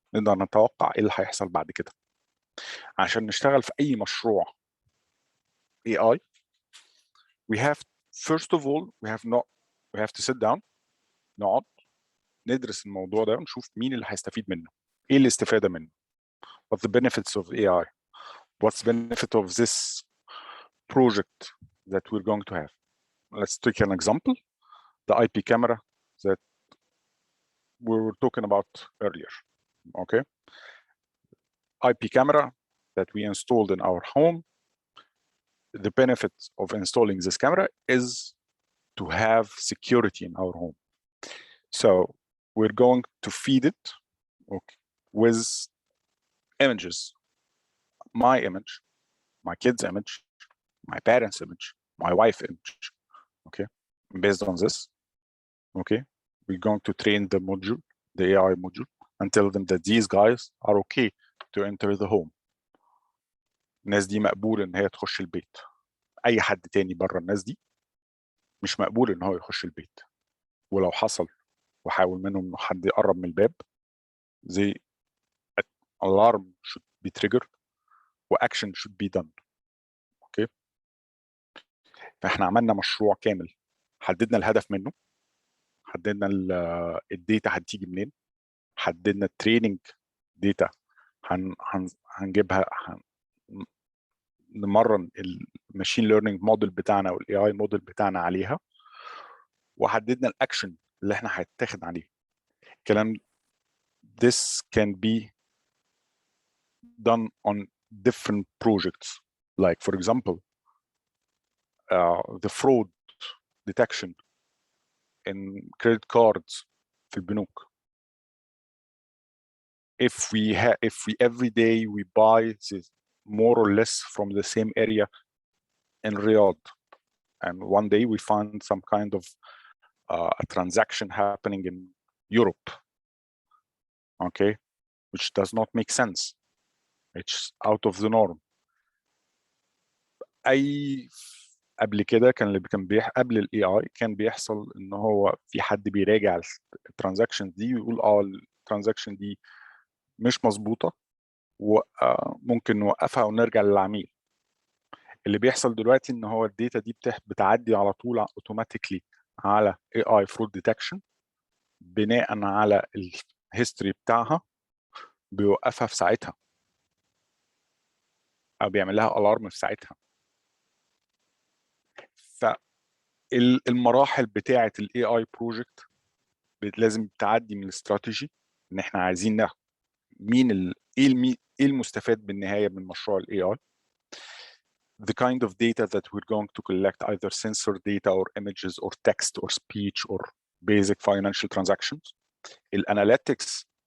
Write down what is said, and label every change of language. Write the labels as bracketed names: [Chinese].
[Arabic] نقدر نتوقع ايه اللي هيحصل بعد كده. عشان نشتغل في اي مشروع AI, [English] we have first of all we have to sit down، [Arabic] نقعد ندرس الموضوع ده ونشوف مين اللي هيستفيد منه، ايه الاستفاده منه. [English] What's the benefits of AI? What's the benefit of this project that we're going to have? Let's take an example, the IP camera that we were talking about earlier, okay? IP camera that we installed in our home. The benefit of installing this camera is to have security in our home. So we're going to feed it, okay, with images. My image, my kid's image, my parents' image, my wife's image, okay? Based on this, okay, we're going to train the module, the AI module, and tell them that these guys are okay to enter the home. [Arabic] الناس دي مقبول ان هي تخش البيت. اي حد تاني بره الناس دي مش مقبول ان هو يخش البيت. ولو حصل وحاول منهم انه حد يقرب من الباب، [English] the alarm should be triggered [Arabic] واكشن [English] should be done. [Arabic] اوكي، فاحنا عملنا مشروع كامل، حددنا الهدف منه، حددنا الداتا هتيجي منين، حددنا التريننج داتا هنجيبها، نمرن الماشين ليرنينج موديل بتاعنا والاي اي موديل بتاعنا عليها، وحددنا الاكشن اللي احنا هيتاخد عليه. الكلام [English] this can be done on different projects, like for example the fraud detection in credit cards [Arabic] في البنوك. [English] If we every day we buy this more or less from the same area in Riyadh, and one day we find some kind of a transaction happening in Europe, okay, which does not make sense. It's out of the norm. [Arabic] قبل كده كان قبل الاي اي كان بيحصل ان هو في حد بيراجع الترانزاكشن دي ويقول الترانزاكشن دي مش مظبوطه وممكن نوقفها ونرجع للعميل. اللي بيحصل دلوقتي ان هو الداتا دي بتعدي على طول اوتوماتيكلي على AI fraud detection بناء على الهيستوري بتاعها، بيوقفها في ساعتها او بيعمل لها الارم في ساعتها. فالمراحل بتاعه الاي اي بروجكت لازم تعدي من الاستراتيجي، ان احنا عايزين ناخد مين ايه المستفاد بالنهايه من مشروع الاي اي، [English] the kind of data that we're going to collect, either sensor data or images or text or speech or basic financial transactions. [Arabic] الاناليتكس